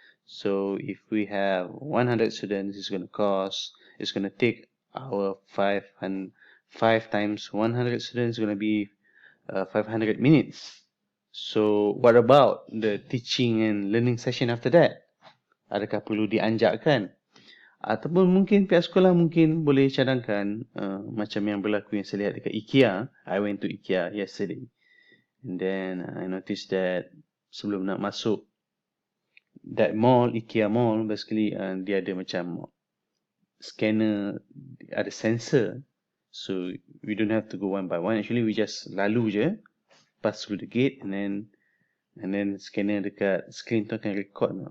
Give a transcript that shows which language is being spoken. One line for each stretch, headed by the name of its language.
English: So if we have 100 students, it's going to take our 5 times 100 students is going to be 500 minutes. So what about the teaching and learning session after that?
Malay: Adakah perlu dianjakkan? Ataupun mungkin pihak sekolah mungkin boleh cadangkan macam yang berlaku yang saya lihat dekat IKEA.
English: I went to IKEA yesterday. And then I noticed that
Malay: sebelum nak masuk
English: that mall, IKEA mall, basically
Malay: dia ada macam
English: scanner, ada sensor. So we don't have to go one by one. Actually we just
Malay: lalu je,
English: pass through the gate and then scanner dekat screen tu akan record.